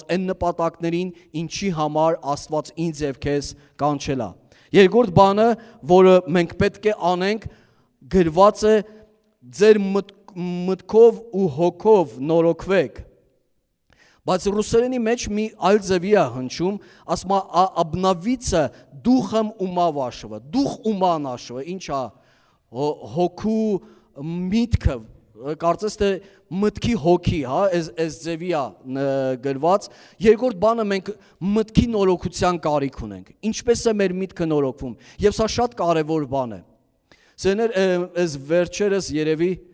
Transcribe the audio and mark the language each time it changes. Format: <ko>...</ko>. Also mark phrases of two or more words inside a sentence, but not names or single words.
<hy>այն նպատակներին ինչի համար Աստված ինձ եւ քեզ կանչել է երկրորդ բանը որը մենք պետք է անենք գրված է ձեր մտքով ու հոգով նորոգվեք բայց ռուսերենի մեջ մի այլ ձևի է հնչում ասում է</hy> <ru>обновиться духом ума вашего дух ума нашего</ru> <hy>ինչա հոգու միտքը կարծես թե մտքի հոգի, հա, այս ձևի է գրված, երկրորդ բանը մենք մտքի նորոգության կարիք ունենք, ինչպես է մեր միտքը նորոգվում, եւ սա շատ կարևոր բան է, սերներ այս վերջերս երևի</hy>